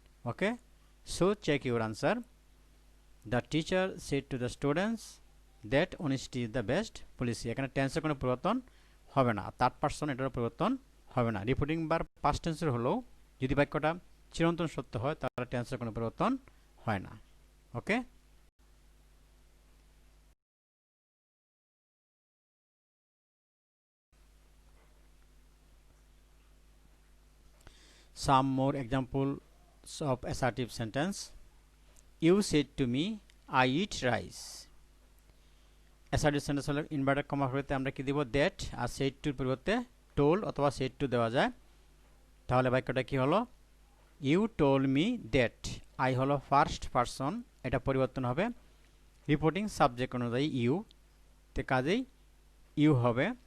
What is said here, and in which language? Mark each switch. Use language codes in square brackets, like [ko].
[en] Okay, so check your answer. The teacher said to the students that honesty is the best policy, [bn] এখানে টেন্সের কোনো পরিবর্তন হবে না, থার্ড পারসন এটারও পরিবর্তন হবে না। রিপিটিং বার পাস্ট টেন্সের হলেও যদি বাক্যটা চিরন্তন সত্য হয় তাহলে টেন্সের কোনো পরিবর্তন হয় না। [en] Okay, some more examples of assertive sentence. You said to me, I eat rice. [bn] assertive sentence হলে ইনভার্টেড কমা পরিবর্তে আমরা কি দিব? দ্যাট, আর said to পরিবর্তে told অথবা said to দেওয়া যায়। তাহলে বাক্যটা কি হলো? [en] You told me that. [bn] I হলো ফার্স্ট পারসন, এটা পরিবর্তন হবে রিপোর্টিং সাবজেক্ট অনুযায়ী ইউ, তে কাজেই ইউ হবে।